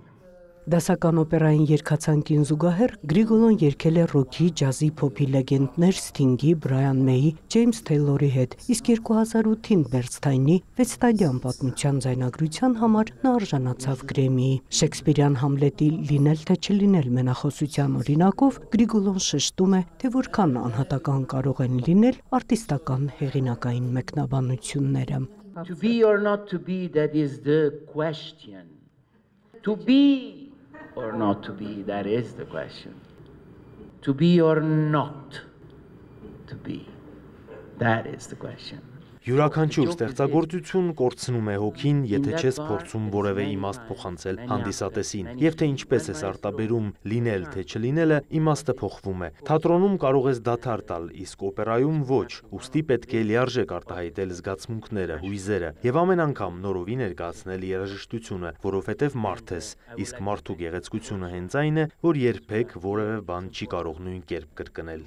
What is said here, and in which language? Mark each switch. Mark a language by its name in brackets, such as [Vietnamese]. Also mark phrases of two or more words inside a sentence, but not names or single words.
[Armenian] Դասական օպերային երգացանկին զուգահեռ Գրիգոլոն երգել է ռոքի, ջազի, փոփի լեգենդներ Սթինգի, Բրայան Մեյի, Ջեյմս Թեյլորի հետ, իսկ 2008-ին Բերնստայնի 6-տալյան պատմության ձայնագրության համար նա արժանացավ Գրեմմիի։ Շեքսպիրյան Համլետի «Լինել թե չլինել» մենախոսության օրինակով Գրիգոլոն շեշտում է, թե որքան անհատական կարող են լինել արտիստական հեղինակային մեկնաբանությունները։ [English] To be or not to be, that is the question. To be or not to be, that is the question. To be or not to be, that is the question. [Armenian] Յուրաքանչյուր ստեղծագործություն կորցնում է հոգին, եթե չես փորձում որևէ իմաստ փոխանցել հանդիսատեսին, եւ թե ինչպես ես արտաբերում լինել թե չլինելը, իմաստը փոխվում է։ Թատրոնում կարող ես դադար տալ, իսկ օպերայում ոչ, ուստի պետք է լիարժեք արտահայտել զգացմունքները, հույզերը եւ ամեն անգամ նորովի ներկայացնել երաժշտությունը, որովհետեւ մարդ ես, իսկ մարդու գեղեցկությունը հենց այն է, որ երբեք որևէ բան չի կարող նույն կերպ կրկնել։